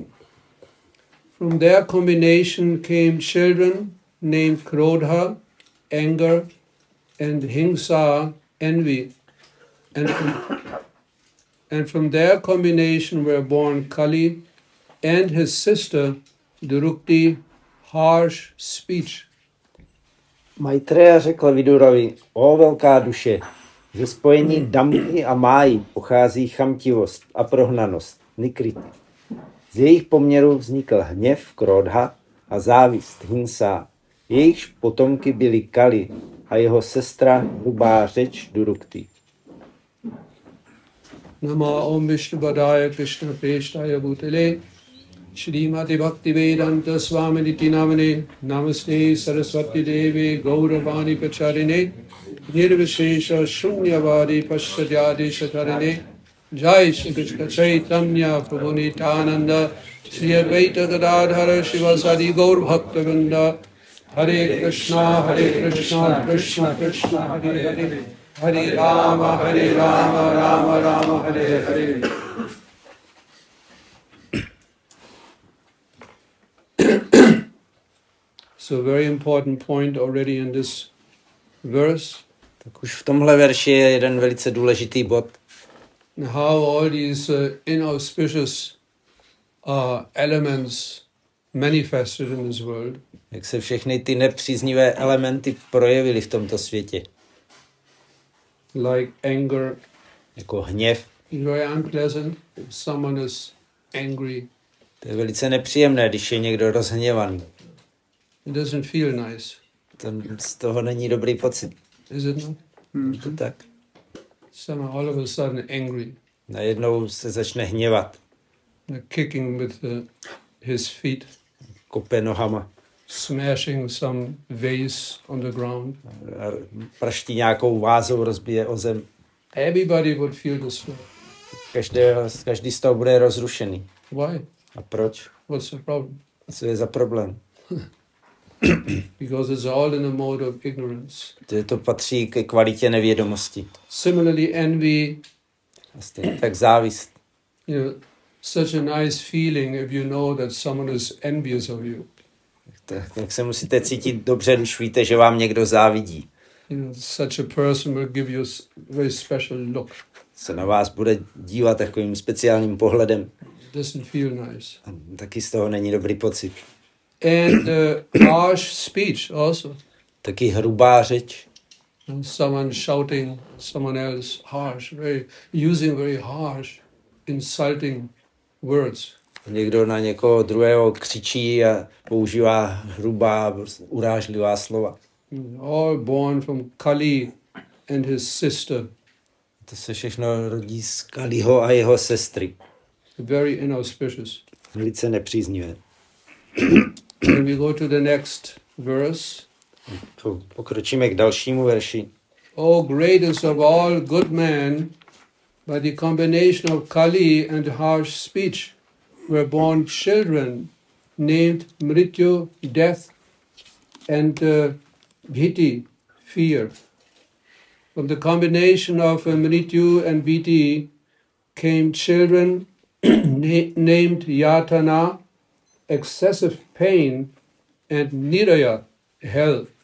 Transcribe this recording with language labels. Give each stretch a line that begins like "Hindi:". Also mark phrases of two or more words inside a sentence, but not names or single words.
English: From their combination came children named Krodha, anger, and Hingsa, envy. And from their combination were born Kali and his sister Durukti, harsh speech.
Czech: Maitreya řekl Vidurovi, o velká duše, ze spojení Damby a Máji pochází chamtivost a prohnanost, nikriti. Z jejich poměru vznikl hněv, Krodha, a závist, Hinsa. Jejichž potomky byly Kali a jeho sestra hrubá řeč, Durukti.
Sanskrit: Nama Om Vishnupadaaya Krishna Preshthaya Bhutale Shrimati Bhaktivaibháva Svámí Namane Namaste Saraswati Devi Gauravani Pacharine Nirvishesha Shunyavadi Paschajadi Shatarine Jai Shri Krishna Chaitanya Prabhu Nityananda Shri Advaita Gadadhara Shivasadi Gaur Bhaktivinoda Hare Krishna Krishna Krishna Hare Hare Hare Rama, Rama Rama, Hare Hare.
English: So very important point already in this verse.
Czech: Tak už v tomhle verši je jeden velice důležitý bod.
English: How all these inauspicious elements manifested in this world.
Czech: Jak se všechny ty nepříznivé elementy projevily v tomto světě.
English: Like anger,
Czech: jako hněv.
English: Very unpleasant if someone is angry.
Czech: To je velice nepříjemné, když je někdo rozhněvaný.
English: It doesn't feel nice.
Czech: Z toho není dobrý pocit.
English: Is it not?
Czech: To tak.
English: Someone all of a sudden angry.
Czech: Najednou se začne hněvat.
English: Kicking with his feet.
Czech: Kope nohama.
English: Smashing some vase on the ground.
Czech: Praští nějakou vázou, rozbije o zem.
English: Everybody would feel this way.
Czech: Každý z toho bude rozrušený.
English: Why?
Czech: A proč?
English: What's the problem?
Czech: Co je za problém?
English: Because it's all in a mode of ignorance.
Czech: To patří ke kvalitě nevědomosti.
English: Similarly, envy.
Czech: Tak závist.
English: You know, such a nice feeling if you know that someone is envious of you.
Czech: Tak se musíte cítit dobře, když víte, že vám někdo závidí.
English: You know, such a person will give you a very special look.
Czech: Se na vás bude dívat takovým speciálním pohledem.
English: It doesn't feel nice.
Czech: A taky z toho není dobrý pocit.
English: And harsh speech also.
Czech: Taky hrubá řeč.
English: Someone shouting someone else harsh, using very harsh, insulting words.
Czech: Někdo na někoho druhého křičí a používá hrubá, urážlivá slova.
English: All born from Kali and his sister.
Czech: To se všechno rodí z Kaliho a jeho sestry.
English: Very inauspicious.
Czech: Velice nepříznivé.
English: When we go to the next verse.
Czech: Pokročíme k dalšímu verši.
English: O greatest of all good men, by the combination of Kali and harsh speech, were born children named Mrityu, death, and Bhiti, fear. From the combination of Mrityu and Bhiti came children named Yatana, excessive pain, and Niraya, hell.